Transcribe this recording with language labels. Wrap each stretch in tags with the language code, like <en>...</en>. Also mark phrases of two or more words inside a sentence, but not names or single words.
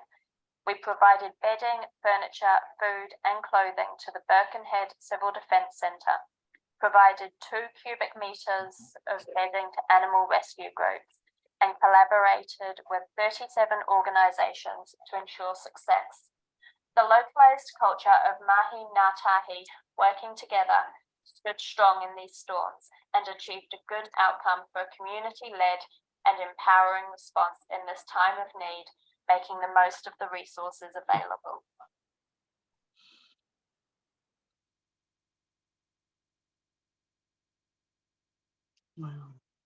<en>We provided bedding, furniture, food, and clothing to the Birkenhead Civil Defence Centre, provided 2 cubic meters of bedding to animal rescue groups, and collaborated with 37 organisations to ensure success. The localised culture of</en> <mi>mahi ngā tahi,</mi> <en>working together, stood strong in these storms and achieved a good outcome for a community-led and empowering response in this time of need, making the most of the resources available. Wow.</en>